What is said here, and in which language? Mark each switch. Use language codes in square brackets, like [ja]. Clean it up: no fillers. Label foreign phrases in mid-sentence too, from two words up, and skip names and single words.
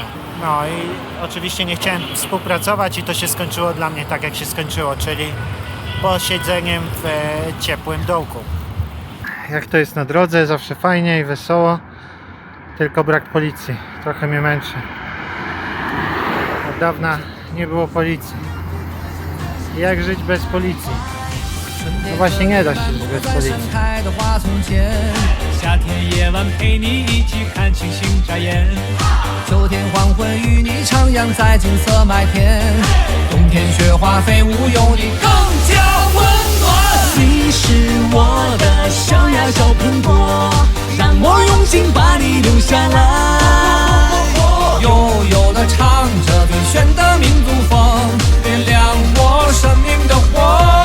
[pl] No i oczywiście nie chciałem współpracować i to się skończyło dla mnie tak, jak się skończyło, czyli posiedzeniem w ciepłym dołku. jak to jest na drodze, zawsze fajnie i wesoło, tylko brak policji, trochę mnie męczy. Od dawna nie było policji. Jak żyć bez policji? No właśnie nie da się żyć bez policji. [zh] 夏天夜晚陪你一起看星星眨眼，秋天黄昏与你徜徉在金色麦田，冬天雪花飞舞有你更加温暖。你是我的小呀小苹果，让我用心把你留下来，悠悠地唱着最炫的民族风，点亮我生命的火。